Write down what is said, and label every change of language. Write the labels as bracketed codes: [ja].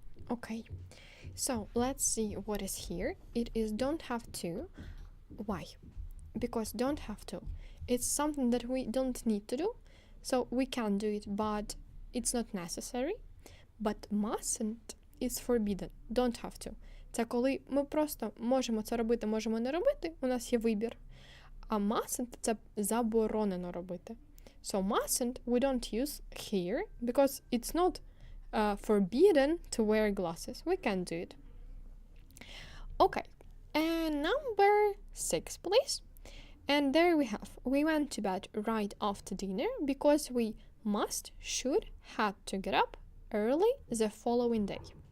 [en] Okay, so let's see what is here. It is don't have to. Why? Because don't have to, it's something that we don't need to do, so we can do it, but it's not necessary. But mustn't is forbidden, don't have to. [uk] Це коли ми просто можемо це робити, можемо не робити, у нас є вибір. А mustn't – це заборонено робити. [en] So mustn't we don't use here, because it's not forbidden to wear glasses. We can do it. Okay, and number 6, please. And there we have, we went to bed right after dinner because we must, should, had to get up early the following day.